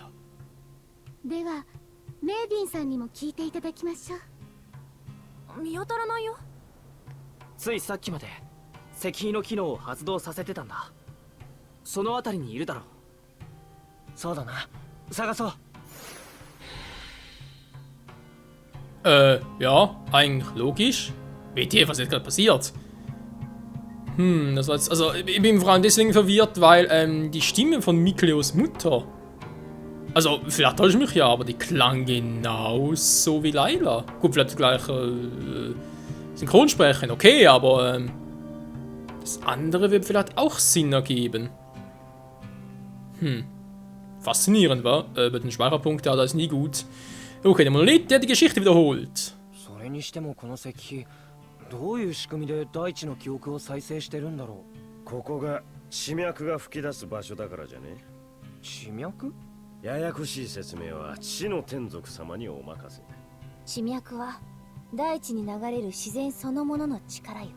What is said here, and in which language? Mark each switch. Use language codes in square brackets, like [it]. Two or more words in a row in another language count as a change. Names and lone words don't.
[ja] ではメイビンさんにも聞いていただきましょう。見当たらないよ。ついさっきまで石碑の機能を発動させてたんだ。その辺りにいるだろう。そうだな、探そう。 [de] Ja, eigentlich logisch. WTF, was ist gerade passiert? Das war jetzt, also ich bin vor allem deswegen verwirrt, weil die Stimme von Mikleos Mutter, also vielleicht täusche ich mich ja, aber die klang genauso wie Layla. Gut, vielleicht gleich Synchronsprechen, okay, aber das andere wird vielleicht auch Sinn ergeben. Faszinierend, wa? Bei den Speicherpunkten hat das nie gut. Okay, der Monolith, der hat die Geschichte wiederholt. [ja] それにしてもこの石碑どういう仕組みで大地の記憶を再生してるんだろここが地脈が吹き出す場所だからじゃね。う。地脈？ややこしい説明は地の天族様にお任せ。地脈は大地に流れる自然そのものの力よ。